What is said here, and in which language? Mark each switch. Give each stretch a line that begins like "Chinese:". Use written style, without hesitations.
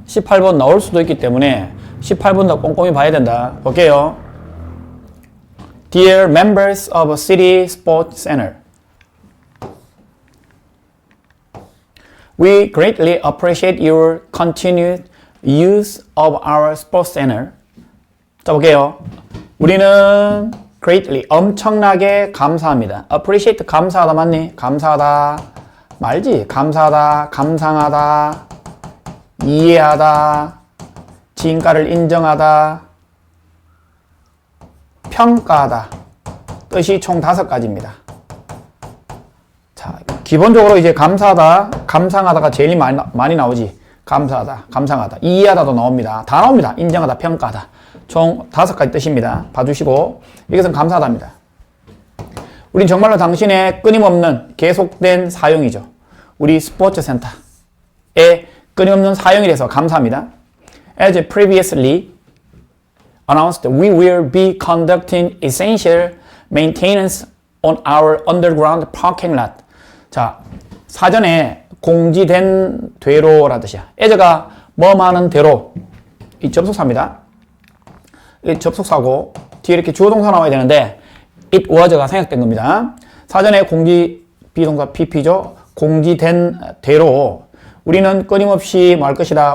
Korean: 18번 나올 수도 있기 때문에 18번도 꼼꼼히 봐야 된다. 볼게요.
English: Dear members of City Sports Center, we greatly appreciate your continued use of our sports center.
Korean: 자, 볼게요. 우리는 greatly, 엄청나게 감사합니다. appreciate, 감사하다 맞니? 감사하다. 말지? 감사하다, 감상하다, 이해하다, 진가를 인정하다, 평가하다. 뜻이 총 5가지입니다. 자, 기본적으로 이제 감사하다, 감상하다가 제일 많이 나오지. 감사하다, 감상하다, 이해하다도 나옵니다. 다 나옵니다. 인정하다, 평가하다. 총 5가지 뜻입니다. 봐주시고, 이것은 감사하다입니다. 우린 정말로 당신의 끊임없는 계속된 사용이죠. 우리 스포츠 센터의 끊임없는 사용이 돼서 감사합니다.
English: As previously announced, we will be conducting essential maintenance on our underground parking lot.
Korean: 자, 사전에 공지된 대로라 뜻이야. as가 뭐하는 대로, 이 접속사입니다. 이 접속사고 뒤에 이렇게 주어 동사 나와야 되는데
English: it was
Korean: 가 생략된 겁니다. 사전에 공지 비동사 pp죠. 공지된 대로 우리는 끊임없이 뭐 할 것이다.